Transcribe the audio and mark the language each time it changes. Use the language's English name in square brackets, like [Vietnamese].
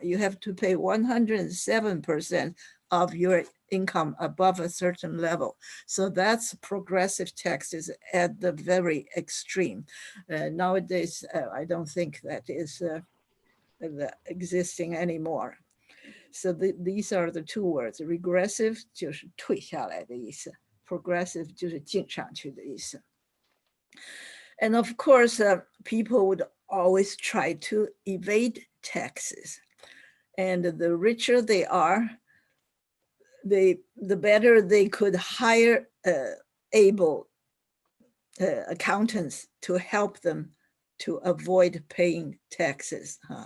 [English] You have to pay 107% of your income above a certain level. So that's progressive taxes at the very extreme. Nowadays, I don't think that is existing anymore. So these are the two words. [Chinese] Regressive 就是退下来的意思， progressive 就是进上去的意思。 [English] And of course, people would always try to evade taxes. And the richer they are, the better they could hire able accountants to help them to avoid paying taxes.